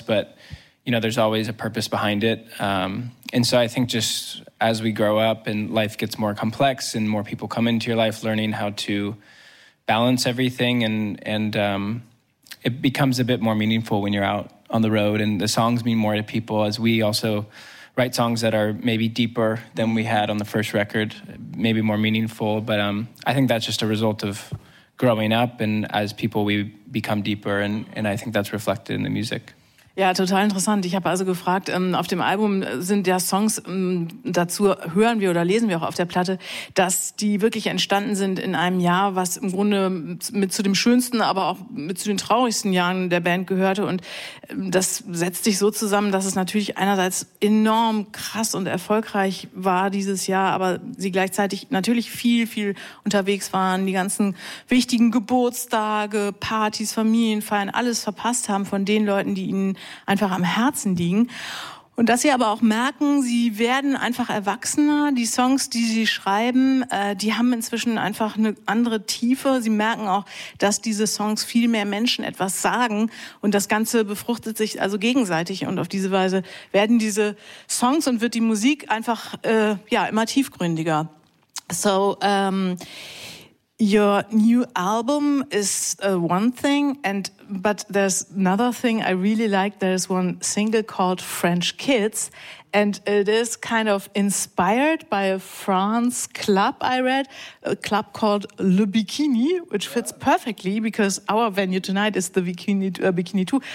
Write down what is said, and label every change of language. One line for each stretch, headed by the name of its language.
English: But, you know, there's always a purpose behind it. And so I think just as we grow up and life gets more complex and more people come into your life, learning how to balance everything and it becomes a bit more meaningful when you're out on the road and the songs mean more to people, as we also write songs that are maybe deeper than we had on the first record, maybe more meaningful. But I think that's just a result of growing up and as people we become deeper and I think that's reflected in the music.
German: Ja, total interessant. Ich habe also gefragt, auf dem Album sind ja Songs, dazu hören wir oder lesen wir auch auf der Platte, dass die wirklich entstanden sind in einem Jahr, was im Grunde mit zu dem schönsten, aber auch mit zu den traurigsten Jahren der Band gehörte. Und das setzt sich so zusammen, dass es natürlich einerseits enorm krass und erfolgreich war dieses Jahr, aber sie gleichzeitig natürlich viel, viel unterwegs waren, die ganzen wichtigen Geburtstage, Partys, Familienfeiern, alles verpasst haben von den Leuten, die ihnen einfach am Herzen liegen. Und dass sie aber auch merken, sie werden einfach erwachsener. Die Songs, die sie schreiben, die haben inzwischen einfach eine andere Tiefe. Sie merken auch, dass diese Songs viel mehr Menschen etwas sagen. Und das Ganze befruchtet sich also gegenseitig. Und auf diese Weise werden diese Songs und wird die Musik einfach ja immer tiefgründiger.
English: So, your new album is one thing, but there's another thing I really like. There's one single called French Kids, and it is kind of inspired by a France club I read, a club called Le Bikini, which fits perfectly because our venue tonight is the Bikini, Bikini 2.